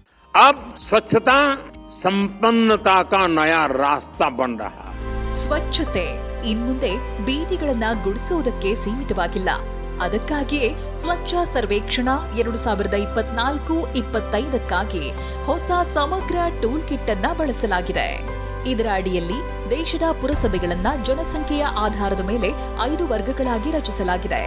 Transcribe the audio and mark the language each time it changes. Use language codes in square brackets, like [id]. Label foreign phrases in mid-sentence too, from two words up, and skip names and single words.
[hi] अब स्वच्छता संपन्नता का नया रास्ता बन रहा है. [kn] ಸ್ವಚ್ಛತೆ ಇನ್ಮುಂದೆ ಬೀದಿಗಳನ್ನ ಗುಡಿಸುವುದಕ್ಕೆ ಸೀಮಿತವಾಗಿಲ್ಲ. ಅದಕ್ಕಾಗಿಯೇ ಸ್ವಚ್ಛ ಸರ್ವೇಕ್ಷಣಾ 2024-25 ಹೊಸ ಸಮಗ್ರ [en] tool kit [kn] ಅನ್ನ ಬಳಸಲಾಗಿದೆ. ಇದರ ಅಡಿಯಲ್ಲಿ ದೇಶದ ಪುರಸಭೆಗಳನ್ನ ಜನಸಂಖ್ಯೆಯ ಆಧಾರದ ಮೇಲೆ 5 ವರ್ಗಗಳಾಗಿ ರಚಿಸಲಾಗಿದೆ.